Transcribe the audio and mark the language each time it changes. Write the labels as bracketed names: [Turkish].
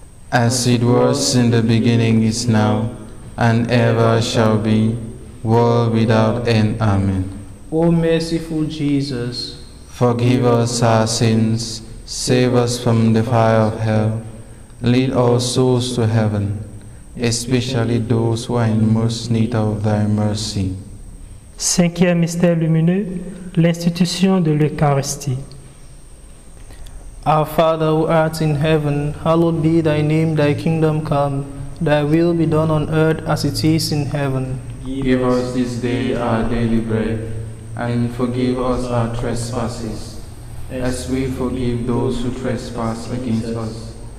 [English] As it was in the beginning, is now, and ever shall be, world without end. Amen. O merciful Jesus, forgive us our sins, save us from the fire of hell, lead all souls to heaven, especially those who are in most need of thy mercy. [French] Cinquième mystère lumineux, l'institution de l'Eucharistie. [English] Our Father who art in heaven, hallowed be thy name, thy kingdom come, thy will be done on earth as it is in heaven. Give us this day our daily bread, and forgive us our trespasses, as we forgive those who trespass against us.